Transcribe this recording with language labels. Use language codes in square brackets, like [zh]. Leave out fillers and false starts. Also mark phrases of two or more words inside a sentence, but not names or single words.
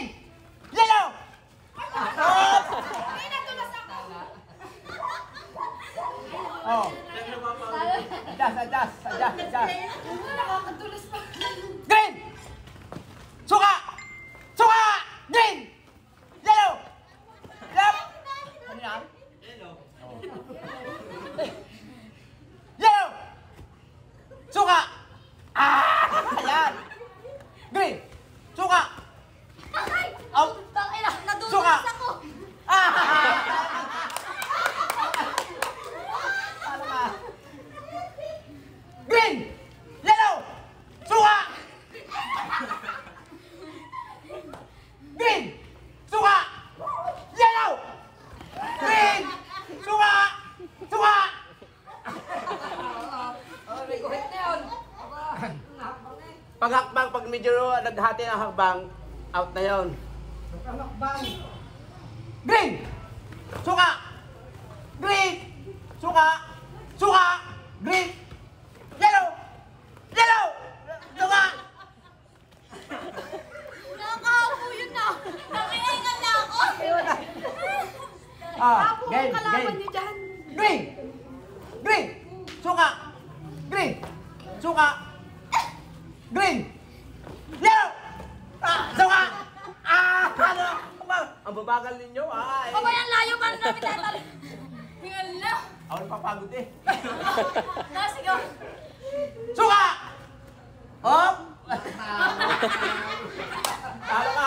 [en] Yellow! Oh. Adjust. Green! [tl] Suka! Suka! [en] Green! Yellow! Left! [tl] Ano yan? [en] Yellow! [tl] Suka! Ayan! [en] Green! [tl] Suka! Out! Suka! Green! Yellow! Suka! Green! Suka! [en] Yellow! Green! Suka! [tl] Suka! Paghakbang, pag medyo naghati ng hakbang, out na yon. [en] Green! [tl] Suka! Green! Suka! Suka! [en] Green! Yellow! Yellow! Suka! Game! Green! Green! [tl] Suka! [en] Green! Suka! Green! [tl] Yellow! Suka! Ano? Ang babagal ninyo, ay! Layo pa na namin tatalo. Tingala. Ako napapagod eh. Sigaw. Suka! Hop! Talo ka!